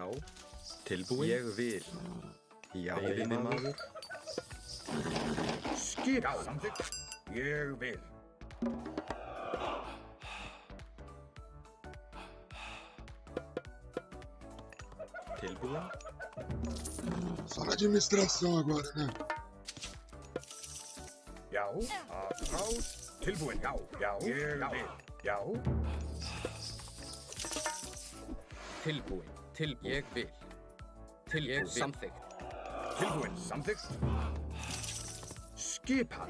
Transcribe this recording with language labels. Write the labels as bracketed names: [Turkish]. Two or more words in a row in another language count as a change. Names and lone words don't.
[Icelandic] Tilbúinn? Ég vil. Já, veiðimaður. Skipan. Samþykkt. Ég vil. Tilbúinn? [Portuguese] Só na administração agora, né? [Icelandic] Já. Aðráð. Tilbúin, já, já, ég vil, já. Tilbúin. Ég vil. Ég vil. Samþykkt. Tilbúin, samþykkt. Skipan.